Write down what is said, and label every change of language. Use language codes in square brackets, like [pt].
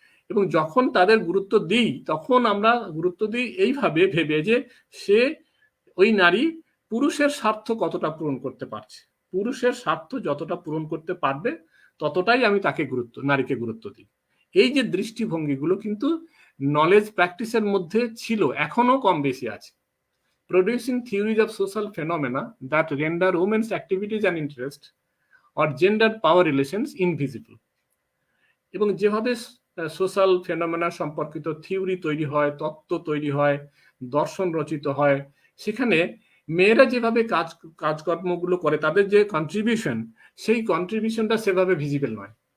[bn] এবং যখন তাদের গুরুত্ব দিই, তখন আমরা গুরুত্ব দিই এইভাবে ভেবে যে সে, ওই নারী পুরুষের স্বার্থ কতটা পূরণ করতে পারছে, পুরুষের স্বার্থ যতটা পূরণ করতে পারবে ততটাই আমি তাকে নারীকে গুরুত্ব দিই। এই যে দৃষ্টিভঙ্গিগুলো কিন্তু নলেজ প্র্যাকটিসের মধ্যে ছিল, এখনো কম বেশি আছে। [en] Producing theories of social phenomena that render women's activities and interests or gender power relations invisible. [bn] এবং যেভাবে সোশ্যাল ফেনোমেনা সম্পর্কিত থিওরি তৈরি হয়, তত্ত্ব তৈরি হয়, দর্শন রচিত হয়, সেখানে মেয়েরা যেভাবে কাজকর্মগুলো করে, তাদের যে কন্ট্রিবিউশন, সেই কন্ট্রিবিউশনটা সেভাবে ভিজিবল নয়।